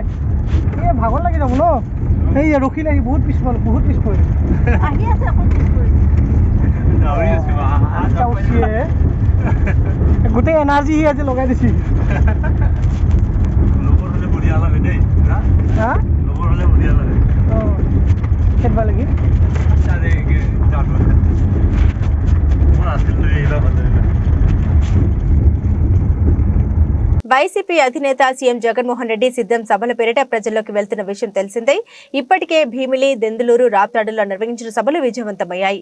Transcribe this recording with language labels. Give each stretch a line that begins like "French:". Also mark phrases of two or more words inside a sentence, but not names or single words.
Assamese: এই ভাগৰ লাগি যাব ন, এই ৰখিলে বহুত পিছ পৰি আহি আছে, গোটেই এনাৰ্জি আজি লগাই দিছি। খেদবা লাগি
Telugu: వైసీపీ అధినేత సీఎం జగన్మోహన్ రెడ్డి సిద్ధం సభల పేరిట ప్రజల్లోకి వెళ్తున్న విషయం తెలిసిందే. ఇప్పటికే భీమిలి, దెందులూరు, రాప్తాడులో నిర్వహించిన సభలు విజయవంతమయ్యాయి.